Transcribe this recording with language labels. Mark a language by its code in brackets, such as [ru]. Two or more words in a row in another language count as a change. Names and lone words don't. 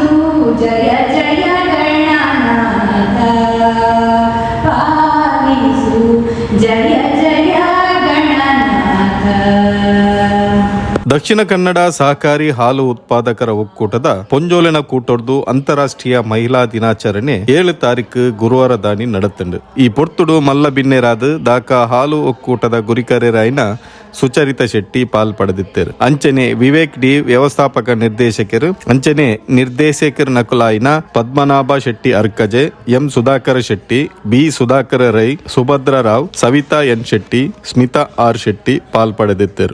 [kn] ಜಯ ಜಯ ಗಣನಾಥ ಪಾಲಿಸು. ಜಯ ಜಯ ಗಣನಾಥ. [tcy] ದಕ್ಷಿಣ ಕನ್ನಡ ಸಹಕಾರಿ ಹಾಲು ಉತ್ಪಾದಕರ ಒಕ್ಕೂಟದ ಪೊಂಜೋಲಿನ ಕೂಟೊರ್ದು ಅಂತಾರಾಷ್ಟ್ರೀಯ ಮಹಿಳಾ ದಿನಾಚರಣೆ 7 ತಾರೀಕು ಗುರುವಾರ ದಾನಿ ನಡತಂಡು. ಈ ಪೊರ್ತುಡು ಮಲ್ಲ ಬಿನ್ನೆರಾದು ದಾಕ ಹಾಲು ಒಕ್ಕೂಟದ ಗುರಿಕರೆರಾಯಿನ ಸುಚರಿತ ಶೆಟ್ಟಿ ಪಾಲ್ಪಡೆದಿತ್ತರು. ಅಂಚನೆ ವಿವೇಕ್ ಡಿ ವ್ಯವಸ್ಥಾಪಕ ನಿರ್ದೇಶಕರು, ಅಂಚನೆ ನಿರ್ದೇಶಕರ ನಕುಲಾಯಿನ ಪದ್ಮನಾಭ ಶೆಟ್ಟಿ ಅರ್ಕಜೆ, ಎಂ ಸುಧಾಕರ ಶೆಟ್ಟಿ, ಬಿ ಸುಧಾಕರ ರೈ, ಸುಭದ್ರ ರಾವ್, ಸವಿತಾ ಎನ್ ಶೆಟ್ಟಿ, ಸ್ಮಿತಾ ಆರ್ ಶೆಟ್ಟಿ ಪಾಲ್ಪಡೆದಿತ್ತರು.